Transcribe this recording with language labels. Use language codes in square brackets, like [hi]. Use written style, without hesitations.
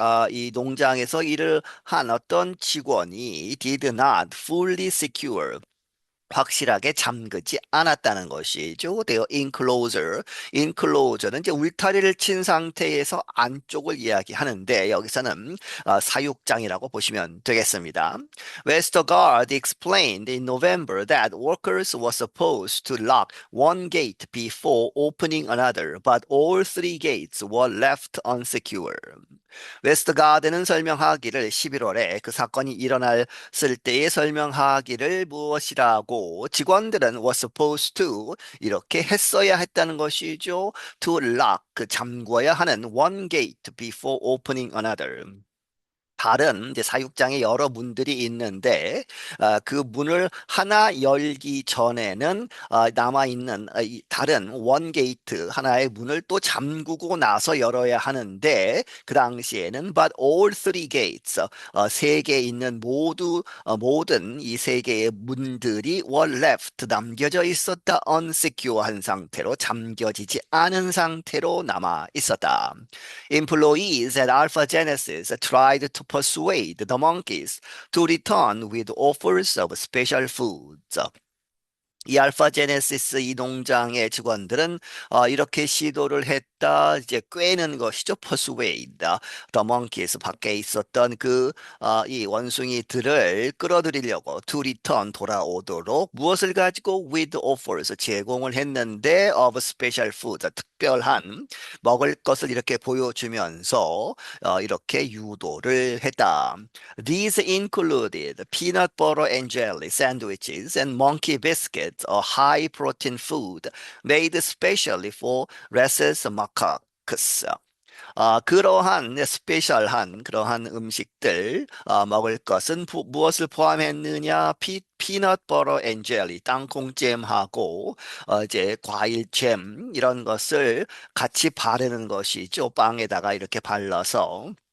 [ko] 이 농장에서 일을 한 어떤 직원이 [en] did not fully secure, [ko] 확실하게 잠그지 않았다는 것이죠. [en] their enclosure. [ko] enclosure는 이제 울타리를 친 상태에서 안쪽을 이야기하는데 여기서는 사육장이라고 보시면 되겠습니다. [en] Westergaard explained in November that workers were supposed to lock one gate before opening another, but all three gates were left unsecure. [ko] 웨스트가드는 설명하기를 11월에 그 사건이 일어났을 때에 설명하기를 무엇이라고 그리고 직원들은 [en] was supposed to [ko] 이렇게 했어야 했다는 것이죠. [en] To lock [ko] 그 잠궈야 하는 [en] one gate before opening another. [ko] 다른 이제 사육장에 여러 문들이 있는데 그 문을 하나 열기 전에는 남아 있는 이 다른 원 게이트 하나의 문을 또 잠그고 나서 열어야 하는데 그 당시에는 [en] but all three gates [ko] 세 개 있는 모든 이 세 개의 문들이 [en] were left [ko] 남겨져 있었다 unsecure한 상태로 잠겨지지 않은 상태로 남아 있었다. [en] Employees at Alpha Genesis tried to persuade the monkeys to return with offers of special foods. [ko] 이 알파 제네시스 이 농장의 직원들은 이렇게 시도를 했다. 이제 꿰는 것이죠. persuade. [en] The monkeys [ko] 밖에 있었던 이 원숭이들을 끌어들이려고 [en] to return [ko] 돌아오도록 무엇을 가지고 [en] with offers [ko] 제공을 했는데 [en] of special food [ko] 특별한 먹을 것을 이렇게 보여주면서 이렇게 유도를 했다. [en] These included peanut butter and jelly sandwiches and monkey biscuits, a high protein food made specially for rhesus macaques. [ko] 그러한 스페셜한 그러한 음식들 먹을 것은 무엇을 포함했느냐? 피넛 버터 앤 젤리, 땅콩잼하고 이제 과일잼 이런 것을 같이 바르는 것이죠. 빵에다가 이렇게 발라서.